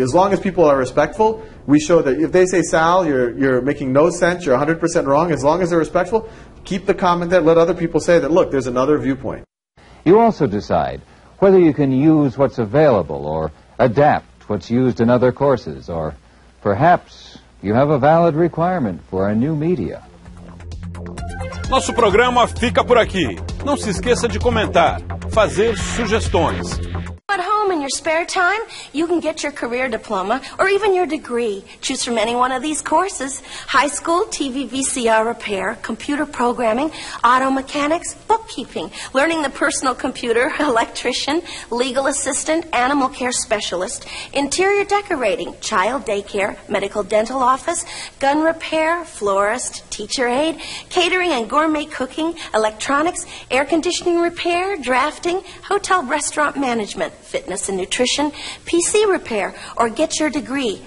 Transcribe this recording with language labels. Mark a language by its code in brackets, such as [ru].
[en] As long as people are respectful, we show that if they say, Sal, you're making no sense, you're 100% wrong, as long as they're respectful, keep the comment there, let other people say that, look, there's another viewpoint. You also decide whether you can use what's available or adapt what's used in other courses, or perhaps you have a valid requirement for a new media. [pt] Nosso programa fica por aqui. Não se esqueça de comentar, fazer sugestões. [en] At home in your spare time, you can get your career diploma or even your degree. Choose from any one of these courses: high school, TV VCR repair, computer programming, auto mechanics, bookkeeping, learning the personal computer, electrician, legal assistant, animal care specialist, interior decorating, child daycare, medical dental office, gun repair, florist, teacher aide, catering and gourmet cooking, electronics, air conditioning repair, drafting, hotel restaurant management, fitness and nutrition, PC repair, or get your degree.